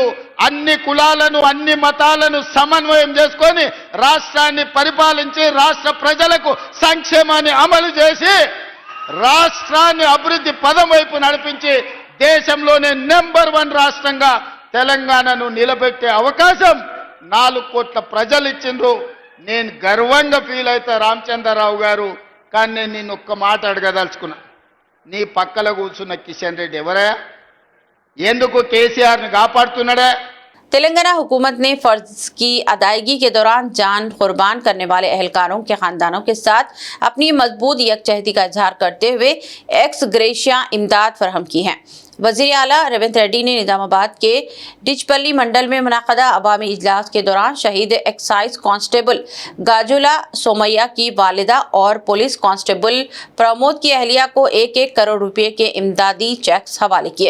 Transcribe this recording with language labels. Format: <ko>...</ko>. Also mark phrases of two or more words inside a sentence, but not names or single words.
<te>అన్ని కులాలను అన్ని మతాలను సమన్వయం చేసుకొని రాష్ట్రాన్ని పరిపాలించి రాష్ట్ర ప్రజలకు సంక్షేమాన్ని అమలు చేసి రాష్ట్రాన్ని అభివృద్ధి పదం వైపు నడిపించి దేశంలోనే నెంబర్ 1 రాష్ట్రంగా తెలంగాణను నిలబెట్టే అవకాశం 4 కోట్ల ప్రజలు ఇచ్చిండ్రు. నేను గర్వంగా ఫీల్ అవుతా రామచంద్రరావు గారు. కానీ నేను నిన్ను ఒక్క మాట అడగదలుచుకున్నా. నీ పక్కల కూర్చున్న కిషన్ రెడ్డి ఎవరయ్యా? ఎందుకు కేసీఆర్ని కాపాడుతున్నాడే?</te> <ur>تلنگانہ حکومت نے فرض کی ادائیگی کے دوران جان قربان کرنے والے اہلکاروں کے خاندانوں کے ساتھ اپنی مضبوط یکجہتی کا اظہار کرتے ہوئے</ur> <en>ex gratia</en> <ur>امداد فراہم کی ہے۔ وزیر اعلیٰ ریونت ریڈی نے نظام آباد کے ڈچپلی منڈل میں منعقدہ عوامی اجلاس کے دوران شہید</ur> <en>excise constable</en> <ur>گاجولا سومیا کی والدہ اور</ur> <en>police constable</en> <ur>پرمود کی اہلیہ کو 1 کروڑ روپے کے امدادی چیکس حوالے کیے۔</ur>